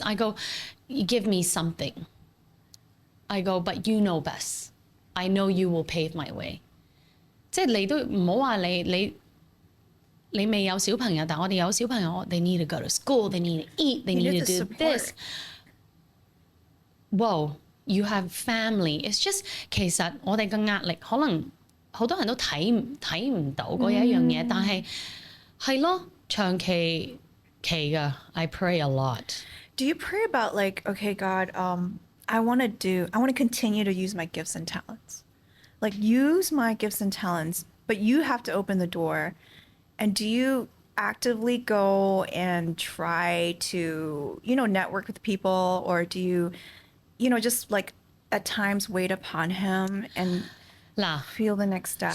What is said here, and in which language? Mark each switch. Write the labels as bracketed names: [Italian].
[English] I go, you give me something. I go, but you know best. I know you will pave my way. [Cantonese] 即係你都唔好話你未有小朋友，但我哋有小朋友 [English] they need to go to school, they need to eat, they need to do this. Whoa, you have family. It's just [Cantonese] 其實我哋嘅壓力可能好多人都睇唔到嗰一樣嘢，但係咯，長期㗎。 [English] I pray a lot. Do you pray about like, okay, God, I want to continue to use my gifts and talents. Like use my gifts and talents, but you have to open the door. And do you actively go and try to, network with people, or do you, just like at times wait upon him and feel the next step?